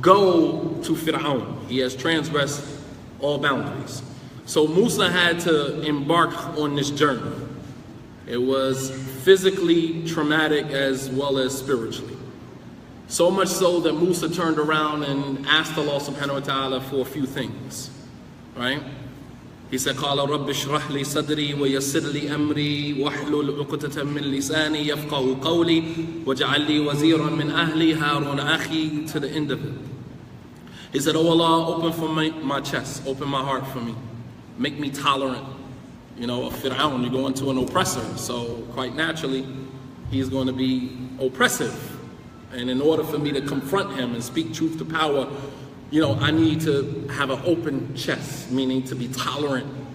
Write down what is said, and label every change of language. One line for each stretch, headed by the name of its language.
English: Go to Fir'aun. He has transgressed all boundaries. So Musa had to embark on this journey. It was physically traumatic as well as spiritually. So much so that Musa turned around and asked Allah subhanahu wa ta'ala for a few things. Right? He said,
Arabic: قَالَ رَبِّ اشْرَحْ لِي صَدْرِي وَيَسِّرْ لِي أَمْرِي وَاحْلُلْ عُقْدَةً مِّن لِسَانِي يَفْقَهُوا قَوْلِي وَاجْعَل لِّي وَزِيرًا مِّنْ أَهْلِي هَارُونَ أَخِي,
English: to the end of it. He said, "Oh Allah, open for my chest, open my heart for me. Make me tolerant." Of Fir'aun, you go into an oppressor, so quite naturally, he's going to be oppressive. And in order for me to confront him and speak truth to power, I need to have an open chest, meaning to be tolerant.